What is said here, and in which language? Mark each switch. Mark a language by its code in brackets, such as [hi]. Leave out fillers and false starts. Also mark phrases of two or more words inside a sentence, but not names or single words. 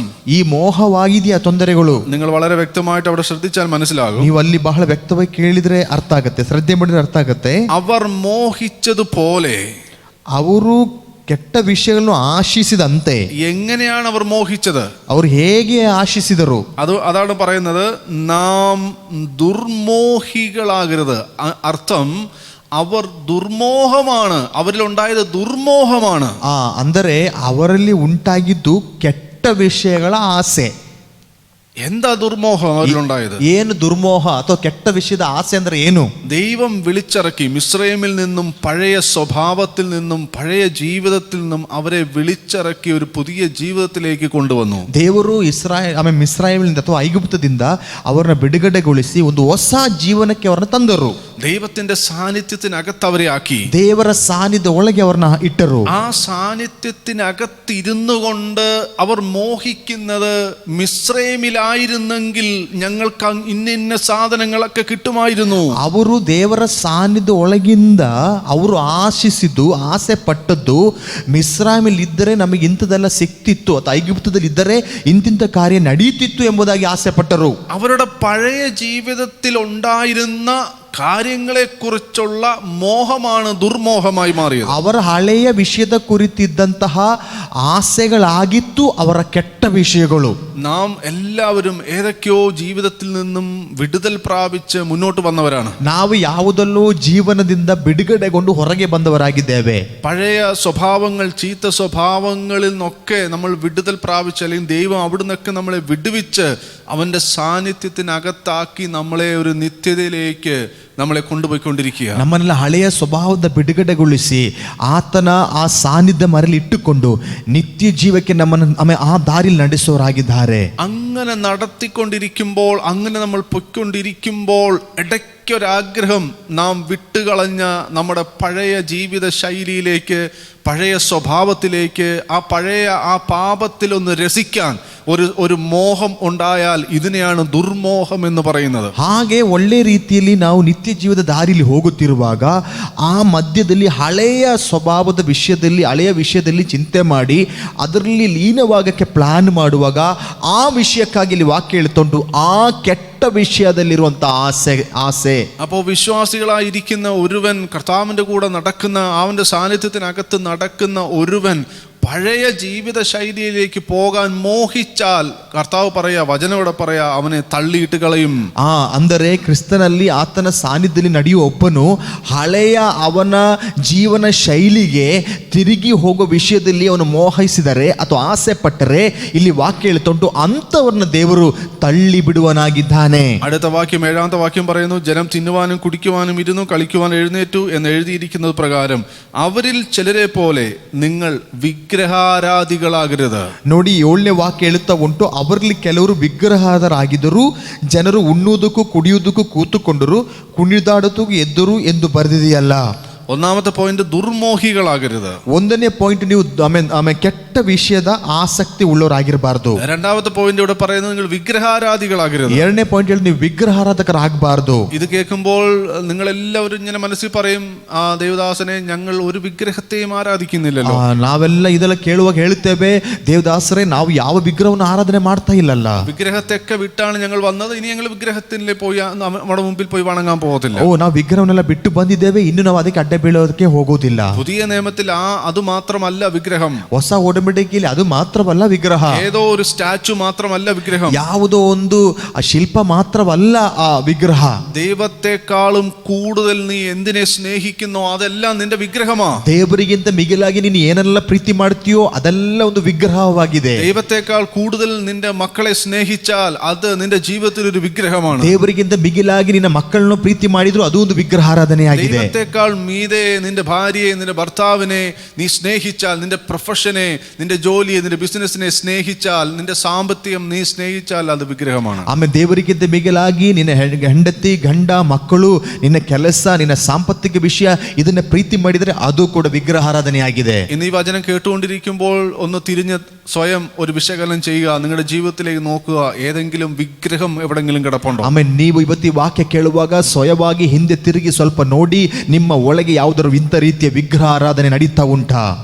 [kn] ಈ ಮೋಹವಾಗಿದೆಯಾ ತೊಂದರೆಗಳು? [ml] നിങ്ങൾ വളരെ വ്യക്തമായിട്ട് അവിടെ ശ്രദ്ധിച്ചാൽ മനസ്സിലാകും. [kn] ನೀವು ಅಲ್ಲಿ ಬಹಳ ವ್ಯಕ್ತವಾಗಿ ಕೇಳಿದ್ರೆ ಅರ್ಥ ಆಗುತ್ತೆ, ಶ್ರದ್ಧೆ ಮಾಡಿದ್ರೆ ಅರ್ಥ ಆಗುತ್ತೆ. [ml] അവർ മോഹിച്ചതുപോലെ, [kn] ಅವರು ಕೆಟ್ಟ ವಿಷಯಗಳನ್ನು ಆಶಿಸಿದಂತೆ. [ml] എങ്ങനെയാണ് അവർ മോഹിച്ചത്? [kn] ಅವರು ಹೇಗೆ ಆಶಿಸಿದರು? [ml] അതാണ് പറയുന്നത്, നാം ദുർമോഹികളാകരുത്. അർത്ഥം അവർ ദുർമോഹമാണ്, അവരിലുണ്ടായത് ദുർമോഹമാണ്. [kn] ಅಂದರೆ ಅವರಲ್ಲಿ ಉಂಟಾಗಿದ್ದು ಕೆಟ್ಟ ವಿಷಯಗಳ ಆಸೆ. [ml] എന്താ ദുർമോഹം അവരിലുണ്ടായത്? [kn] ಏನು ದುರ್ಮೋಹ ಅಥವಾ ಕೆಟ್ಟ ವಿಷಯದ ಆಸೆ ಅಂದ್ರೆ ಏನು? [ml] ദൈവം വിളിച്ചിറക്കി മിസ്രൈമിൽ നിന്നും, പഴയ സ്വഭാവത്തിൽ നിന്നും, പഴയ ജീവിതത്തിൽ നിന്നും അവരെ വിളിച്ചിറക്കി ഒരു പുതിയ ജീവിതത്തിലേക്ക് കൊണ്ടുവന്നു. [kn] ದೇವರು ಮಿಸ್ರೈಮಿನಿಂದ ಅಥವಾ ಐಗುಪ್ತದಿಂದ ಅವರನ್ನ ಬಿಡುಗಡೆಗೊಳಿಸಿ ಒಂದು ಹೊಸ ಜೀವನಕ್ಕೆ ಅವರನ್ನ ತಂದರು. [ml] ദൈവത്തിന്റെ സാന്നിധ്യത്തിനകത്ത് അവരെ ആക്കി. [kn] ದೇವರ ಸಾನ್ನಿಧ್ಯ ಒಳಗೆ ಅವರನ್ನ ಇಟ್ಟರು. [ml] ആ സാന്നിധ്യത്തിനകത്തിരുന്നു കൊണ്ട് അവർ മോഹിക്കുന്നത്, മിസ്രൈമിലായിരുന്നെങ്കിൽ ഞങ്ങൾക്ക് ഇന്ന സാധനങ്ങളൊക്കെ കിട്ടുമായിരുന്നു. [kn] ಅವರು ದೇವರ ಸಾನ್ನಿಧ್ಯ ಒಳಗಿಂದ ಅವರು ಆಶಿಸಿದ್ದು, ಆಸೆ ಪಟ್ಟದ್ದು, ಮಿಸ್ರೈಮಲ್ಲಿ ಇದ್ದರೆ ನಮಗೆ ಇಂಥದೆಲ್ಲ ಸಿಕ್ತಿತ್ತು, ಅಥವಾ ಐಗುಪ್ತದಲ್ಲಿ ಇದ್ದರೆ ಇಂತಿಂಥ ಕಾರ್ಯ ನಡೀತಿತ್ತು ಎಂಬುದಾಗಿ ಆಸೆ ಪಟ್ಟರು. [ml] അവരുടെ പഴയ ജീവിതത്തിൽ ഉണ്ടായിരുന്ന കാര്യങ്ങളെക്കുറിച്ചുള്ള മോഹമാണ് ദുർമോഹമായി മാറിയത്. [kn] ಅವರ ಹಳೆಯ ವಿಷಯದ ಕುರಿತಿದ್ದಂತಹ ಆಸೆಗಳಾಗಿತ್ತು ಅವರ ಕೆಟ್ಟ ವಿಷಯಗಳು. [ml] നാം എല്ലാവരും ഏതൊക്കെയോ ജീവിതത്തിൽ നിന്നും വിടുതൽ പ്രാപിച്ച് മുന്നോട്ട് വന്നവരാണ്. [kn] ನಾವು ಯಾವುದಲ್ಲೂ ಜೀವನದಿಂದ ಬಿಡುಗಡೆಗೊಂಡು ಹೊರಗೆ ಬಂದವರಾಗಿದ್ದೇವೆ. [ml] പഴയ സ്വഭാവങ്ങൾ, ചീത്ത സ്വഭാവങ്ങളിൽ നിന്നൊക്കെ നമ്മൾ വിടുതൽ പ്രാപിച്ച്, അല്ലെങ്കിൽ ദൈവം അവിടുന്നൊക്കെ നമ്മളെ വിടുവിച്ച് അവൻ്റെ സാന്നിധ്യത്തിനകത്താക്കി നമ്മളെ ഒരു നിത്യതയിലേക്ക് നമ്മളെ കൊണ്ടുപോയിക്കൊണ്ടിരിക്കുക. [kn] ನಮ್ಮನ್ನೆಲ್ಲ ಹಳೆಯ ಸ್ವಭಾವದ ಬಿಡುಗಡೆಗೊಳಿಸಿ ಆತನ ಆ ಸಾನ್ನಿಧ್ಯ ಮರಳಿ ಇಟ್ಟುಕೊಂಡು ನಿತ್ಯ ಜೀವಕ್ಕೆ ನಮ್ಮನ್ನು ಆ ದಾರಿಯಲ್ಲಿ ನಡೆಸೋರಾಗಿದ್ದಾರೆ. [ml] അങ്ങനെ നടത്തിക്കൊണ്ടിരിക്കുമ്പോൾ, അങ്ങനെ നമ്മൾ പൊയ്ക്കൊണ്ടിരിക്കുമ്പോൾ ഇടയ്ക്കൊരാഗ്രഹം നാം വിട്ടുകളഞ്ഞ നമ്മുടെ പഴയ ജീവിത ശൈലിയിലേക്ക്, പഴയ സ്വഭാവത്തിലേക്ക്, ആ പാപത്തിലൊന്ന് രസിക്കാൻ ഒരു മോഹം ഉണ്ടായാൽ ഇതിനെയാണ് ദുർമോഹം എന്ന് പറയുന്നത്. [kn] ಹಾಗೆ ಒಳ್ಳೆ ರೀತಿಯಲ್ಲಿ ನಾವು ನಿತ್ಯ ಜೀವದ ದಾರಿಯಲ್ಲಿ ಹೋಗುತ್ತಿರುವಾಗ ಆ ಮಧ್ಯದಲ್ಲಿ ಹಳೆಯ ಸ್ವಭಾವದ ವಿಷಯದಲ್ಲಿ, ಹಳೆಯ ವಿಷಯದಲ್ಲಿ ಚಿಂತೆ ಮಾಡಿ ಅದರಲ್ಲಿ ಲೀನವಾಗಕ್ಕೆ ಪ್ಲಾನ್ ಮಾಡುವಾಗ ಆ ವಿಷಯಕ್ಕಾಗಿ ಇಲ್ಲಿ ವಾಕ್ಯ ಹೇಳ್ಕೊಂಡು ಆ ಕೆಟ್ಟ ವಿಷಯತ್ತಿಲಿರುವಂತ ಆಸೆ. [ml] അപ്പോൾ വിശ്വാസികളായിരിക്കുന്ന ഒരുവൻ, കർത്താവിൻ്റെ കൂടെ നടക്കുന്ന, അവൻ്റെ സാന്നിധ്യത്തിനകത്ത് നടക്കുന്ന ഒരുവൻ പഴയ ജീവിത ശൈലിയിലേക്ക് പോകാൻ മോഹിച്ചാൽ, കർത്താവ് പറയാ, വചനം ഇവിടെ പറയാ, അവനെ തള്ളിയിട്ട് കളയും. [kn] ಅಂದರೆ ಕ್ರಿಸ್ತನಲ್ಲಿ ಆತನ ಸಾನ್ನಿಧ್ಯದಲ್ಲಿ ನಡೆಯುವ ಒಬ್ಬನು ಹಳೆಯ ಅವನ ಜೀವನ ಶೈಲಿಗೆ ತಿರುಗಿ ಹೋಗುವ ವಿಷಯದಲ್ಲಿ ಅವನು ಮೋಹಿಸಿದರೆ ಅಥವಾ ಆಸೆ ಪಟ್ಟರೆ ಇಲ್ಲಿ ವಾಕ್ಯ ಹೇಳ್ಕೊಂಡು ಅಂಥವರನ್ನ ದೇವರು ತಳ್ಳಿ ಬಿಡುವನಾಗಿದ್ದಾನೆ. [ml] അടുത്ത വാക്യം, 7-ാമത്തെ വാക്യം പറയുന്നു, ജനം തിന്നുവാനും കുടിക്കുവാനും ഇരുന്നു, കളിക്കുവാൻ എഴുന്നേറ്റു എന്ന് എഴുതിയിരിക്കുന്നത് പ്രകാരം അവരിൽ ചിലരെ പോലെ നിങ്ങൾ ವಿಗ್ರಹಾರಾಧಿಗಳಾಗಿರದು. [kn] ನೋಡಿ, 7ನೇ ವಾಕ್ಯ ಹೇಳುತ್ತಾ ಉಂಟು, ಅವರಲ್ಲಿ ಕೆಲವರು ವಿಗ್ರಹಾರಾಧರಾಗಿದ್ದರು, ಜನರು ಉಣ್ಣುವುದಕ್ಕೂ ಕುಡಿಯುವುದಕ್ಕೂ ಕೂತುಕೊಂಡರು, ಕುಣಿದಾಡುತ್ತೂ ಎದ್ದರು ಎಂದು ಬರೆದಿದೆಯಲ್ಲ. [ml] ഒന്നാമത്തെ പോയിന്റ്, ദുർമോഹികളാകരുത്. [kn] ಒಂದನೇ ಪಾಯಿಂಟ್, ನೀವು ಕೆಟ್ಟ ವಿಷಯದ ಆಸಕ್ತಿ ಉಳ್ಳವರಾಗಿರಬಾರ್ದು. [ml] രണ്ടാമത്തെ പോയിന്റ് ഇവിടെ പറയുന്നത്, നിങ്ങൾ വിഗ്രഹാരാധികളാകരുത്. [kn] ಎರಡನೇ ಪಾಯಿಂಟ್ ಹೇಳಿ, ನೀವು വിഗ്രഹാരാധകരാಗಬಾರ್ದು. [ml] ഇത് കേൾക്കുമ്പോൾ നിങ്ങൾ എല്ലാവരും ഇങ്ങനെ മനസ്സിൽ പറയും, ആ ദേവദാസനെ, ഞങ്ങൾ ഒരു വിഗ്രഹത്തെയും ആരാധിക്കുന്നില്ലല്ലോ. [kn] ನಾವೆಲ್ಲ ಇದೆಲ್ಲ ಕೇಳುವಾಗ ಹೇಳುತ್ತೇವೆ, ದೇವದಾಸರೇ, ನಾವು ಯಾವ ವಿಗ್ರಹವನ್ನು ಆರಾಧನೆ ಮಾಡ್ತಾ ಇಲ್ಲಲ್ಲ. [ml] വിഗ്രഹത്തെയൊക്കെ വിട്ടാണ് ഞങ്ങൾ വന്നത്, ഇനി ഞങ്ങൾ വിഗ്രഹത്തിൽ പോയി നമ്മുടെ മുമ്പിൽ പോയി വണങ്ങാൻ പോകത്തില്ല. [kn] ನಾವು ವಿಗ್ರಹವನ್ನೆಲ್ಲ ಬಿಟ್ಟು ಬಂದಿದ್ದೇವೆ, ಇನ್ನು ನಾವು ಅದಕ್ಕೆ ಅಡ್ಡ ಬೀಳೋದಕ್ಕೆ ಹೋಗೋದಿಲ್ಲ. [ml] പുതിയ നിയമത്തിൽ അത് മാത്രമല്ല വിഗ്രഹം. [kn] ಹೊಸ ಒಡಂಬಡಿಕೆಯಲ್ಲಿ ಅದು ಮಾತ್ರವಲ್ಲ ವಿಗ್ರಹ. [ml] ഏതോ ഒരു സ്റ്റാച്ചു മാത്രമല്ല വിഗ്രഹം. [kn] ಯಾವುದೋ ಒಂದು ಶಿಲ್ಪ ಮಾತ್ರವಲ್ಲ ಆ ವಿಗ್ರಹ. [ml] ദൈവത്തെക്കാളും കൂടുതൽ നീ എന്തിനെ സ്നേഹിക്കുന്നോ അതെല്ലാം നിന്റെ വിഗ്രഹമാ. [kn] ದೇವರಿಗಿಂತ ಮಿಗಿಲಾಗಿ ನೀನು ಏನೆಲ್ಲ ಪ್ರೀತಿ ಮಾಡ್ತೀಯೋ ಅದೆಲ್ಲ ಒಂದು ವಿಗ್ರಹವಾಗಿದೆ. [ml] ദൈവത്തെക്കാൾ കൂടുതൽ നിന്റെ മക്കളെ സ്നേഹിച്ചാൽ അത് നിന്റെ ജീവിതത്തിൽ ഒരു വിഗ്രഹമാണ്. [kn] ದೇವರಿಗಿಂತ ಮಿಗಿಲಾಗಿ ನಿನ್ನ ಮಕ್ಕಳನ್ನು ಪ್ರೀತಿ ಮಾಡಿದ್ರು ಅದು ಒಂದು ವಿಗ್ರಹಾರಾಧನೆಯಾಗಿದೆ. [ml] ദൈവത്തെക്കാൾ മീതെ നിന്റെ ഭാര്യയെ, നിന്റെ ഭർത്താവിനെ നീ സ്നേഹിച്ചാൽ, നിന്റെ പ്രൊഫഷനെ, നിന്റെ ജോലിയെ, നിന്റെ ബിസിനസ്സിനെ സ്നേഹിച്ചാൽ, നിന്റെ സാമ്പത്തികം നീ സ്നേഹിച്ചാൽ അത് വിഗ്രഹമാണ്. [kn] ಆಮೇಲೆ ದೇವರಿಗಿಂತ ಮಿಗಿಲಾಗಿ ನಿನ್ನ ಹೆಂಡತಿ, ಗಂಡ, ಮಕ್ಕಳು, ನಿನ್ನ ಕೆಲಸ, ನಿನ್ನ ಸಾಂಪತ್ತಿಕ ವಿಷಯ ಇದನ್ನ ಪ್ರೀತಿ ಮಾಡಿದರೆ ಅದು ಕೂಡ ವಿಗ್ರಹಾರಾಧನೆಯಾಗಿದೆ. [ml] ഇന്ന് ഈ വചനം കേട്ടുകൊണ്ടിരിക്കുമ്പോൾ ഒന്ന് തിരിഞ്ഞ് സ്വയം ഒരു വിശകലനം ചെയ്യുക. നിങ്ങളുടെ ജീവിതത്തിലേക്ക് നോക്കുക, ഏതെങ്കിലും വിഗ്രഹം എവിടെങ്കിലും കിടപ്പുണ്ടോ? [kn] ಆಮೇಲೆ ನೀವು ಇವತ್ತು ವಾಕ್ಯ ಕೇಳುವಾಗ ಸ್ವಯವಾಗಿ ಹಿಂದೆ ತಿರುಗಿ ಸ್ವಲ್ಪ ನೋಡಿ, ನಿಮ್ಮ ಒಳಗೆ ಯಾವುದಾದ್ರು ಇಂಥ ರೀತಿಯ ವಿಗ್ರಹ ಆರಾಧನೆ ನಡೀತಾ ಉಂಟಾ?